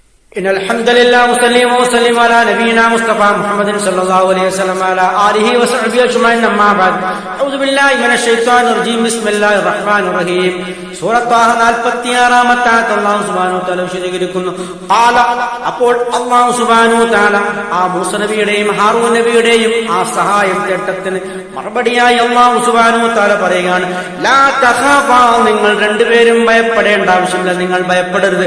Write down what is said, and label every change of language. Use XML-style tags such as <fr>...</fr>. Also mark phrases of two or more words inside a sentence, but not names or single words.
<ar>إن الحمد لله وسلم على نبينا مصطفى محمد صلى الله عليه وسلم على آله وصحبه أجمعين أما بعد أعوذ بالله من الشيطان الرجيم بسم الله الرحمن الرحيم</ar> <ml>സൂറത്ത് താഹ 46-ാമത്തെ ആയത്ത്</ml> <ar>الله سبحانه وتعالى വിശദീകരിക്കുന്നു.</ar> <ml>ഖാല, അപ്പോൾ</ml> <ar>الله سبحانه وتعالى</ar> <ml>ആ മൂസ നബിയുടെയും ഹാറൂൻ നബിയുടെയും ആ സഹായം തേട്ടത്തിന് മറുപടിയായി</ml> <ar>الله سبحانه وتعالى</ar> <ml>പറയുകയാണ്,</ml> <ar>لا تخافا,</ar> <ml>നിങ്ങൾ രണ്ടുപേരും ഭയപ്പെടേണ്ട ആവശ്യമില്ല, നിങ്ങൾ ഭയപ്പെടരുത്.</ml>